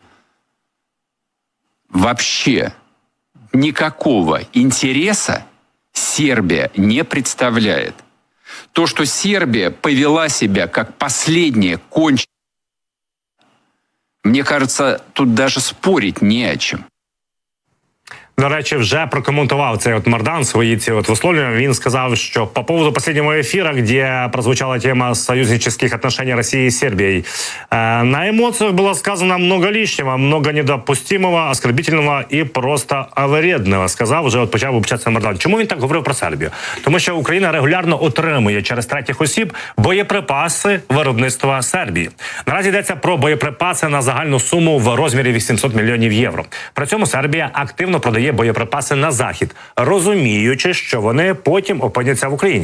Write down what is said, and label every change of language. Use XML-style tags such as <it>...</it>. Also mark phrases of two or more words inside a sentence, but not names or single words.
<ru>Вообще никакого интереса Сербия не представляет. То, что Сербия повела себя как последняя конченая, мне кажется, тут даже спорить не о чем.</ru> <uk>До речі, вже прокоментував цей Мардан свої ці висловлювання. Він сказав, що</uk> <ru>по поводу последнего эфира, где прозвучала тема союзнических отношений России и Сербии, на эмоциях было сказано много лишнего, много недопустимого, оскорбительного і просто вредного,</ru> <uk>сказав вже почав вивчатися Мардан. Чому він так говорив про Сербію? Тому що Україна регулярно отримує через третіх осіб боєприпаси виробництва Сербії. Наразі йдеться про боєприпаси на загальну суму в розмірі 800 мільйонів євро. При цьому Сербія активно продає вести боєприпаси на захід, розуміючи, що вони потім опиняться в Україні.</uk>